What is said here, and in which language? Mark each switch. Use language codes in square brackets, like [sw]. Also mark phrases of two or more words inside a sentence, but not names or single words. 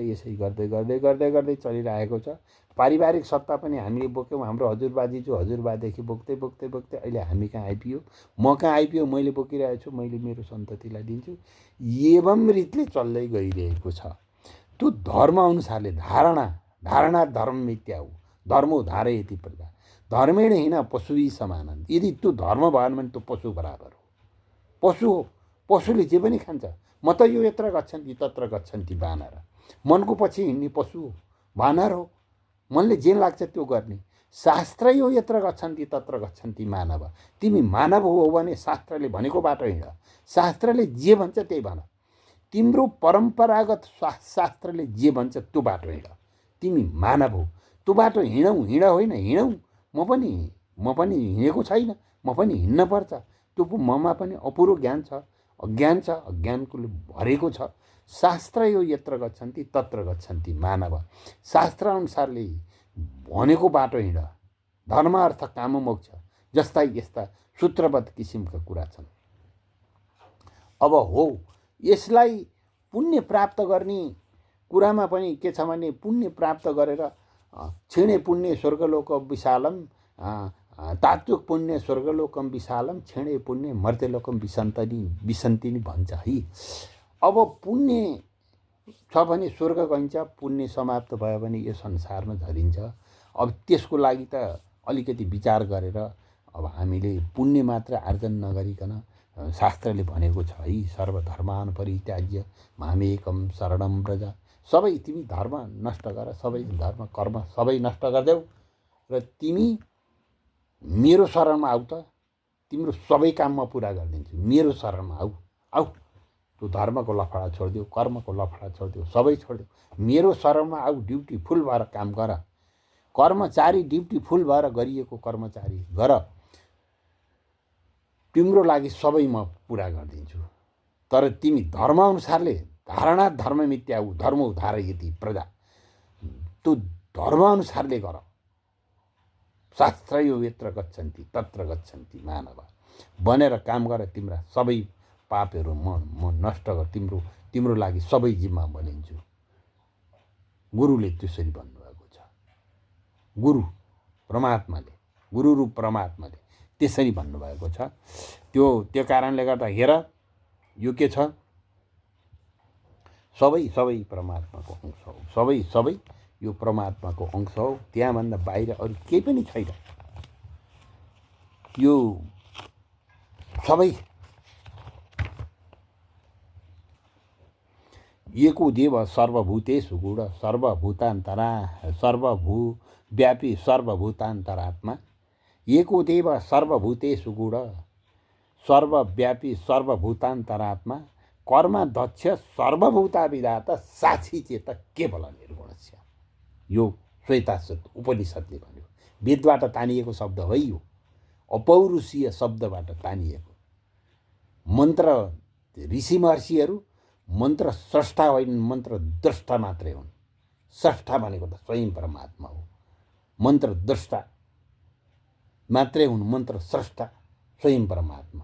[ne] यसै गर्दै गर्दै गर्दै गर्दै चलिरहेको छ। पारिवारिक सत्ता पनि हामीले बोक्यौँ। हाम्रो हजुरबादेखि बोक्दै बोक्दै बोक्दै अहिले हामी कहाँ आइपुग्यो, म कहाँ आइपुग्यो, मैले बोकिरहेको छु, मैले मेरो सन्ततिलाई दिन्छु। एवं रीतिले चल्दै गइरहेको छ। त्यो धर्म अनुसारले [sa] धारणा धर्ममित्याहु धर्मौ धारयति प्रजा धर्मेण हिन पशुवी समानन्। [ne] यदि त्यो धर्म भएन भने त्यो पशु बराबर हो। पशु हो, पशुले जे पनि खान्छ। म त [sa] यो यत्र गच्छन्ति तत्र गच्छन्ति बानर। [ne] मनको पछि हिँड्ने पशु हो, बानर हो। मनले जे लाग्छ त्यो गर्ने। [sa] शास्त्र यो यत्र गच्छन्ति तत्र गच्छन्ति मानव। [ne] तिमी मानव हो भने शास्त्रले भनेको बाटो हिँड। शास्त्रले जे भन्छ त्यही भन। तिम्रो परम्परागत शास्त्रले जे भन्छ त्यो बाटो हिँड। तिमी मानव हो, त्यो बाटो हिँड होइन हिँडौँ। म पनि हिँडेको छैन, म पनि हिँड्न पर्छ। त्यो ममा पनि अपुरो ज्ञान छ, अज्ञान छ, अज्ञानको भरेको छ। [sa] शास्त्र यो यत्र गच्छन्ति तत्र गच्छन्ति मानव। [ne] शास्त्र अनुसारले भनेको बाटो हिँड। धर्म अर्थ काम मोक्ष जस्ता यस्ता सूत्रबद्ध किसिमका कुरा छन्। अब हो यसलाई पुण्य प्राप्त गर्ने कुरामा पनि के छ भने पुण्य प्राप्त गरेर [sa] क्षीणे पुण्य स्वर्गलोक विशालम, तात्विक पुण्य स्वर्गलोकम विशालम, क्षीणे पुण्य मर्त्यलोकम विसन्तिनी [ne] भन्छ है। अब पुण्य छ भने स्वर्ग गइन्छ, पुण्य समाप्त भयो भने यो संसारमा झरिन्छ। अब त्यसको लागि त अलिकति विचार गरेर अब हामीले पुण्य मात्र आर्जन नगरिकन शास्त्रले भनेको छ है, [sa] सर्वधर्मान परित्याज्य मामेकम शरणं व्रज। [ne] सबै तिमी धर्म नष्ट गर, सबै धर्म कर्म सबै नष्ट गरिदेऊ र तिमी मेरो शरणमा आऊ त तिम्रो सबै काम म पुरा गरिदिन्छु। मेरो शरणमा आऊ। त्यो धर्मको लफडा छोडिदेऊ, कर्मको लफडा छोडिदेऊ, सबै छोडिदेऊ। मेरो शरणमा आऊ, [en] duty full [ne] भएर काम गर। कर्मचारी [en] duty full [ne] भएर गरिएको कर्मचारी गर। तिम्रो लागि सबै म पुरा गरिदिन्छु। तर तिमी धर्मअनुसारले [sa] धारणा धर्ममित्याहु धर्मौ धारयति प्रजा। [ne] त्यो धर्मअनुसारले गर। शास्त्र [sa] यो यत्र गच्छन्ति तत्र गच्छन्ति मानव। [ne] बनेर काम गर, तिम्रा सबै पापहरू म नष्ट गर, तिम्रो लागि सबै जिम्मा बनिन्छु। गुरुले त्यसरी भन्नुभएको छ। गुरु परमात्माले, गुरु रूप परमात्माले त्यसरी भन्नुभएको छ। त्यो कारणले गर्दा हेर, यो के छ, सबै परमात्माको अंश हो। सबै यो परमात्माको अंश हो। त्यहाँभन्दा बाहिर अरू केही पनि छैन। यो सबै [sa] एको देव सर्वभूतेषु गुण सर्वव्यापी सर्वभूतान्तरात्मा। एको देव सर्वभूतेषु गुण सर्वव्यापी सर्वभूतान्तरात्मा। कर्म दक्ष सर्वभूता विधाता साक्षी चेत केवल निर्गुणस्य। [ne] यो श्वेताश्वत उपनिषद्ले भन्यो। वेदबाट तानिएको शब्द हो यो, अपौरुषीय शब्दबाट तानिएको मन्त्र। ऋषि महर्षिहरू मन्त्र स्रष्टा होइनन्, मन्त्र द्रष्टा मात्रै हुन्। स्रष्टा भनेको त स्वयं परमात्मा हो। मन्त्र द्रष्टा मात्रै हुन्, मन्त्र स्रष्टा स्वयं परमात्मा।